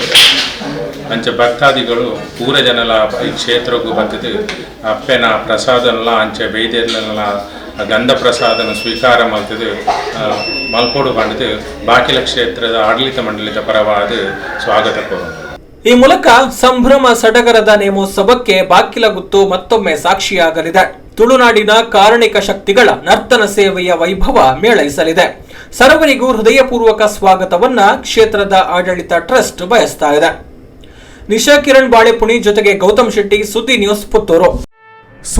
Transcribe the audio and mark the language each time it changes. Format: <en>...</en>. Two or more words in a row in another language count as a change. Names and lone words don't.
<tcy>ಅಂಚೆ ಭಕ್ತಾದಿಗಳು ಪೂರ ಜನಲ ಈ ಕ್ಷೇತ್ರಕ್ಕೂ ಬಂದಿದ್ದು ಅಪ್ಪೆನ ಪ್ರಸಾದನೆಲ್ಲ ಅಂಚೆ ಬೈದೇರ್ಲೆಲ್ಲ ಗಂಧ ಪ್ರಸಾದನ ಸ್ವೀಕಾರ ಮಾಡ್ತಿದ್ದು ಮಲ್ಪೋಡು ಬಂದಿದ್ದು ಬಾಕಿಲ ಕ್ಷೇತ್ರದ ಆಡಳಿತ ಮಂಡಳಿತ ಪರವಾದ ಸ್ವಾಗತ ಕೋರು.</tcy> <kn>ಈ ಮೂಲಕ ಸಂಭ್ರಮ ಸಡಗರದ ನೇಮೋತ್ಸವಕ್ಕೆ ಬಾಕಿಲಗುತ್ತು ಮತ್ತೊಮ್ಮೆ ಸಾಕ್ಷಿಯಾಗಲಿದೆ. ತುಳುನಾಡಿನ ಕಾರಣಿಕ ಶಕ್ತಿಗಳ ನರ್ತನ ಸೇವೆಯ ವೈಭವ ಮೇಳೈಸಲಿದೆ. ಸರ್ವರಿಗೂ ಹೃದಯಪೂರ್ವಕ ಸ್ವಾಗತವನ್ನ ಕ್ಷೇತ್ರದ ಆಡಳಿತ ಟ್ರಸ್ಟ್ ಬಯಸ್ತಾ ಇದೆ. ನಿಶಾ ಕಿರಣ್ ಬಾಳೆಪುಣಿ ಜೊತೆಗೆ ಗೌತಮ್ ಶೆಟ್ಟಿ, ಸುದ್ದಿ ನ್ಯೂಸ್, ಪುತ್ತೂರು.</kn>